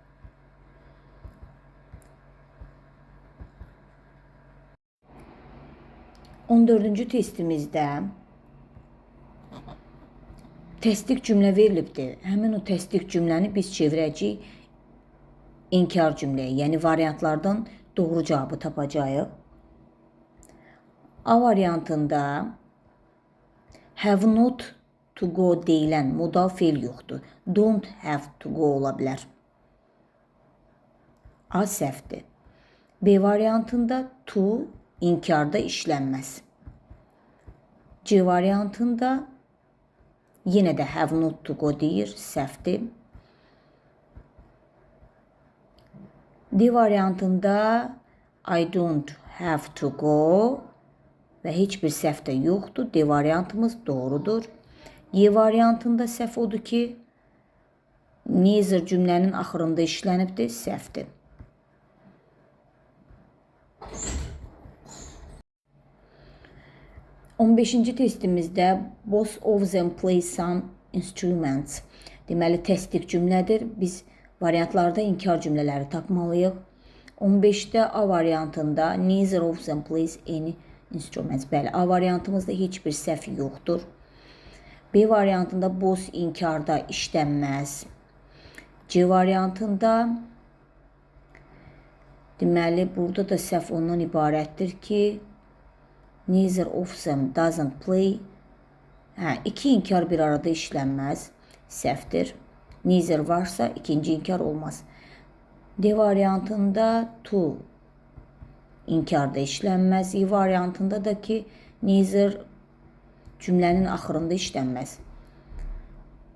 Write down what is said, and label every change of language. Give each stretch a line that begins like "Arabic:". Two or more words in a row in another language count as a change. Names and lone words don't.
Azerbaijani: 14-cü testimizdə təsdiq cümlə verilibdir. Həmin o təsdiq cümləni biz çevirəcəyik inkar cümləyə, yəni variantlardan doğru cavabı tapacağıq. A variantında
English: have not to go
Azerbaijani: deyilən modal feil yoxdur.
English: Don't have to go
Azerbaijani: ola bilər. A səhvdir. B variantında to inkarda işlənməz. C variantında yenə də have not to go deyir, səhvdir. D variantında
English: I don't have to go
Azerbaijani: və heç bir səhv də yoxdur. D variantımız doğrudur. Y variantında səhv odur ki, neither cümlənin axırında işlənibdir, səhvdir.
English: 15-ci testimizdə both of them play some instruments.
Azerbaijani: Deməli, təsdiq cümlədir. Biz variantlarda inkar cümlələri tapmalıyıq. 15-də A variantında
English: neither of them plays any instruments.
Azerbaijani: Bəli, A variantımızda heç bir səhv yoxdur. B variantında both inkarda işlənməz. C variantında deməli, burada da səhv ondan ibarətdir ki,
English: neither of them doesn't play.
Azerbaijani: İki inkar bir arada işlənməz. Səhvdir. Neither varsa ikinci inkar olmaz. D variantında to inkarda işlənməz. E variantında da ki neither cümlənin axırında işlənməz.